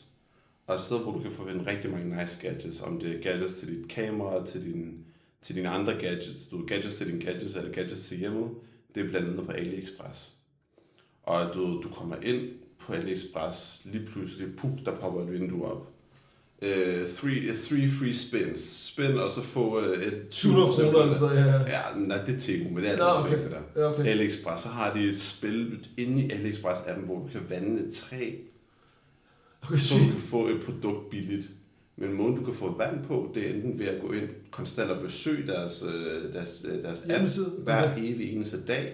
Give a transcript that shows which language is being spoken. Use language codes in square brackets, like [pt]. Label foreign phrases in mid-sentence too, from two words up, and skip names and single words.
[da] Og et sted, hvor du kan få en rigtig mange [en] nice gadgets, [da] om det er gadgets til dit kamera, til dine andre gadgets, du gadgets til dine gadgets, eller gadgets til hjemmet, det er blandt andet på AliExpress. Og du kommer ind på AliExpress, lige pludselig, der popper et vindue op. [en] Three free spin, [da] og så få et 700 kroner eller sådan noget, ja. Nej, det er Temu, men det er altså perfekt det der. Ja, okay. AliExpress, så har de et spil inde i AliExpress-appen, hvor du kan vande et træ, så du kan få et produkt billigt. Men måden du kan få vand på, det er enten ved at gå ind konstant og besøge deres app hver evig eneste dag.